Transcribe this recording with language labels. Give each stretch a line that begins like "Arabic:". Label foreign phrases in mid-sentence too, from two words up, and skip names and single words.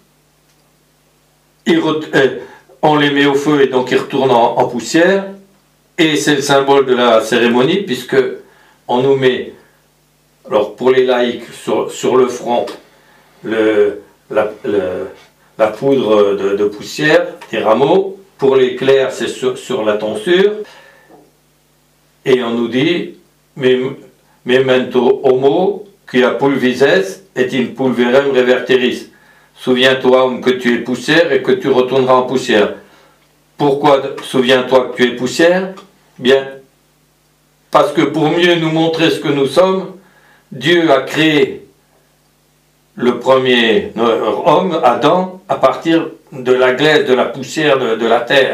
French: on les met au feu et donc ils retournent en poussière, et c'est le symbole de la cérémonie, puisque on nous met, alors pour les laïcs, sur le front, la poudre de poussière des rameaux. Pour les clercs, c'est sur la tonsure. Et on nous dit
Latin: memento homo quia pulvises et in pulverem reverteris.
French: Souviens-toi, homme, que tu es poussière et que tu retourneras en poussière. Pourquoi souviens-toi que tu es poussière? Bien, parce que pour mieux nous montrer ce que nous sommes, Dieu a créé le premier homme, Adam, à partir de la glaise, de la poussière de la terre.